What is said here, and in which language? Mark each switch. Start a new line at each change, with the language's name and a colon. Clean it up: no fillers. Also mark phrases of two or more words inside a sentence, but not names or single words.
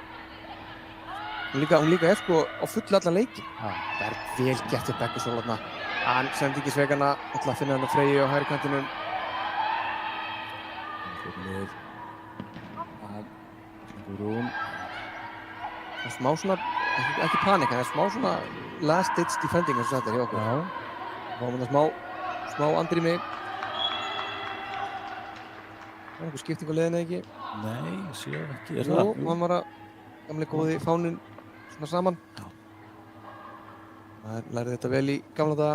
Icelandic: Hún líka sko á fullu allan leikinn. Það er vel gert við Beggursól þarna. Hann sendi ekki svegana, ætla að finna hann að Freyju á hægri kantinum. Það er smá svona, ekki panik, það er smá svona
English: last ditch defending
Icelandic: eins og þetta er hjá okkur. Fáum við það smá andrými. Það er einhver skipting á leiðinni ekki? Nei, ég sé ekki. Jú, hann var að gamli góði fáninn svona saman. Það lærði þetta vel í gamla daga.